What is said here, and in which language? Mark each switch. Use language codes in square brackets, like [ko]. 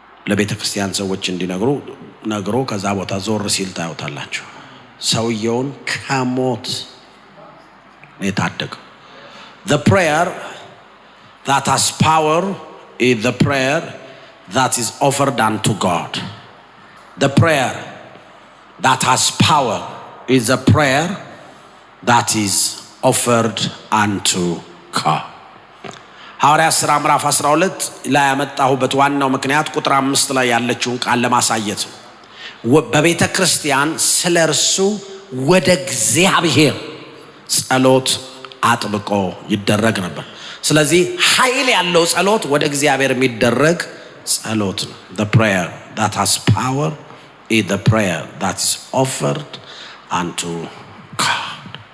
[am] ለቤተ ክርስቲያን ሰዎች እንዲነግሩ ነግሮ ከዛ ቦታ ዞር ሲል ታዩታላችሁ። ሰውየውን ከሞት የታደገው። [en] The prayer that has power is the prayer that is offered unto God. The prayer that has power is the prayer that is offered unto God. [am] ሐዋርያት ሥራ ምዕራፍ 12 ላይ ያመጣሁበት ዋናው ምክንያት ቁጥር 5 ላይ ያለችውን ቃል ለማሳየት ነው። በቤተ ክርስቲያን ስለ እርሱ ወደ እግዚአብሔር ጸሎት አጥብቆ ይደረግ ነበር። ስለዚህ ኃይል ያለው ጸሎት ወደ እግዚአብሔር የሚደረግ ጸሎት ነው። [en] The prayer that has power is the prayer that is offered unto God.